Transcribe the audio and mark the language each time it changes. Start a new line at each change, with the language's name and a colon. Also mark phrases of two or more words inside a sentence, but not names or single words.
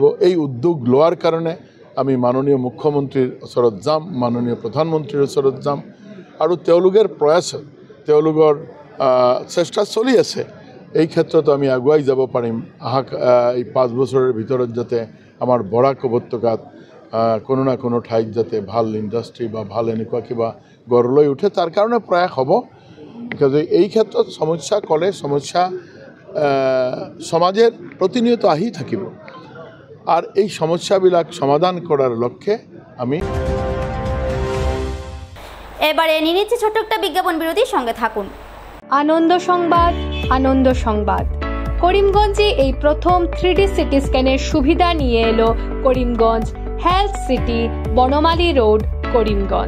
Assamese: এই উদ্যোগ লোৱাৰ কাৰণে আমি মাননীয় মুখ্যমন্ত্ৰীৰ ওচৰত যাম, মাননীয় প্ৰধানমন্ত্ৰীৰ ওচৰত যাম, আৰু তেওঁলোকৰ প্ৰয়াসত তেওঁলোকৰ চেষ্টা চলি আছে। এই ক্ষেত্ৰত আমি আগুৱাই যাব পাৰিম। এই 5 বছৰৰ ভিতৰত যাতে আমাৰ বৰাক উপত্যকাত কোনো না কোনো ঠাইত যাতে ভাল ইণ্ডাষ্ট্ৰী বা ভাল এনেকুৱা কিবা গঢ় লৈ উঠে, তাৰ কাৰণে প্ৰয়াস হ'ব। এই ক্ষেত্ৰত সমস্যা ক'লে সমস্যা সমাজের প্রতিনিয়ত আহি থাকিব,
Bangla: আর এই সমস্যাবিলাক সমাধান করার লক্ষ্যে আমি এবারে নিয়ে নিচ্ছি ছোট্ট একটা বিজ্ঞাপন বিরতির সঙ্গে থাকুন। আনন্দ সংবাদ, আনন্দ সংবাদ। করিমগঞ্জে এই প্রথম 3D
English: CT scanের
Bangla: সুবিধা নিয়ে এলো করিমগঞ্জ হেলথ সিটি, বনমালী রোড, করিমগঞ্জ।